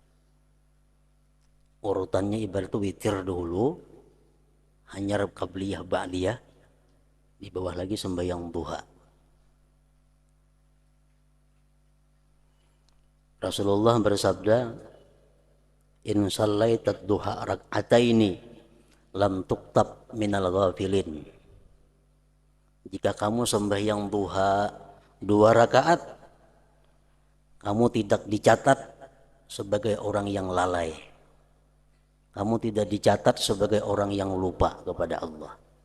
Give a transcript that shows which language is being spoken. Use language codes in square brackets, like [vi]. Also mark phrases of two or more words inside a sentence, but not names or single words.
[id] Urutannya ibarat witir dulu, hanya qabliyah ba'diyah, di bawah lagi sembahyang duha. Rasulullah bersabda, [ar] إن صليت الضحى ركعتين لم تكتب من الغافلين. [id] Jika kamu sembahyang duha 2 rakaat, kamu tidak dicatat sebagai orang yang lalai. Kamu tidak dicatat sebagai orang yang lupa kepada Allah.